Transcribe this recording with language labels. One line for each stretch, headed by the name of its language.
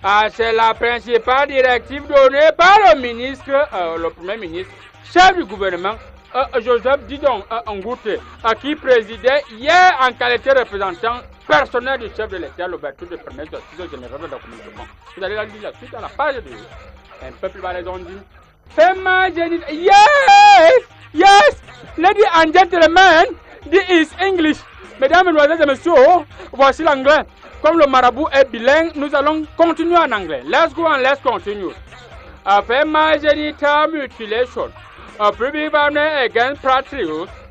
French: C'est la principale directive donnée par le ministre, le Premier ministre, chef du gouvernement, Joseph Didon Ngouté, qui présidait hier en qualité de représentant personnel du chef de l'État, l'ouverture du premier justice général de la communication. Vous allez la lire la suite à la page 2. Un peu plus bas, les ont dit.
English: Yes! Yes! Ladies and gentlemen, this is English.
French: Mesdames, mesdemoiselles et messieurs, voici l'anglais. Comme le marabout est bilingue, nous allons continuer en anglais.
English: Let's go and let's continue. Female genital mutilation. Public violence against patriots.